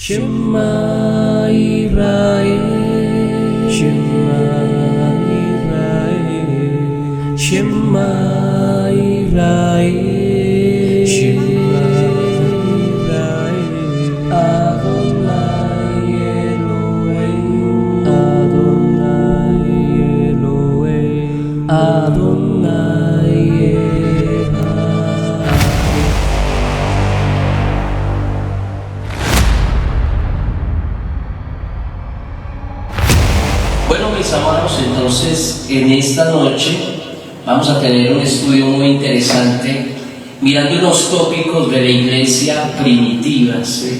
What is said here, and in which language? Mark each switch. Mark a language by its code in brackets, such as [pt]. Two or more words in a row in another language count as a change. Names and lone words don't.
[he] שמע ישראל, שמע ישראל, שמע ישראל, שמע ישראל, אדוני אלוהים, אדוני אלוהים, אדוני אחד. [es] Bueno, mis amados, entonces en esta noche vamos a tener un estudio muy interesante mirando unos tópicos de la iglesia primitiva, ¿sí?